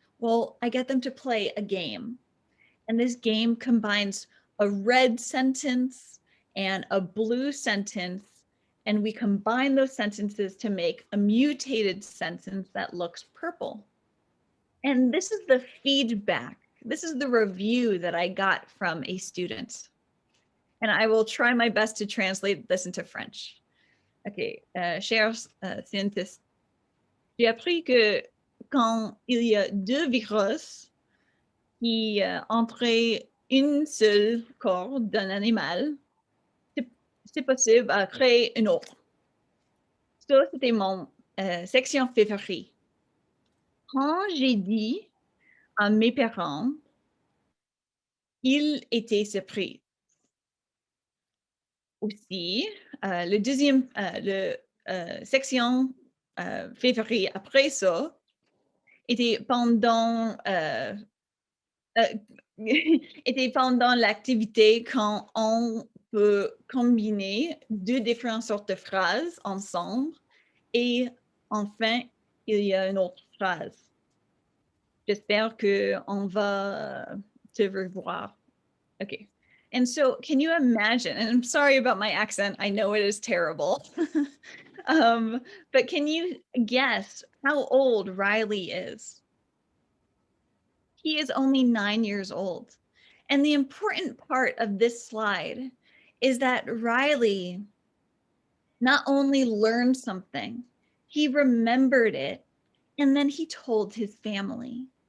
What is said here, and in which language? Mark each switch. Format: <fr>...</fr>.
<en>Well, I get them to play a game. And this game combines a red sentence and a blue sentence, and we combine those sentences to make a mutated sentence that looks purple. And this is the feedback. This is the review that I got from a student. And I will try my best to translate this into French.</en> <fr>OK, chers scientists, j'ai appris que quand il y a deux virus qui entrent une seule corps d'un animal, c'est possible à créer une autre. Ça, c'était mon section février. Quand j'ai dit à mes parents, ils étaient surpris. Aussi, le deuxième, section février après ça, était pendant était pendant l'activité quand on peut combiner deux différentes sortes de phrases ensemble et enfin, il y a une autre phrase. J'espère qu'on va te revoir.</fr> <en>Okay. And so can you imagine, and I'm sorry about my accent, I know it is terrible, but can you guess how old Riley is? He is only 9 years old. And the important part of this slide is that Riley not only learned something, he remembered it, and then he told his family.</en>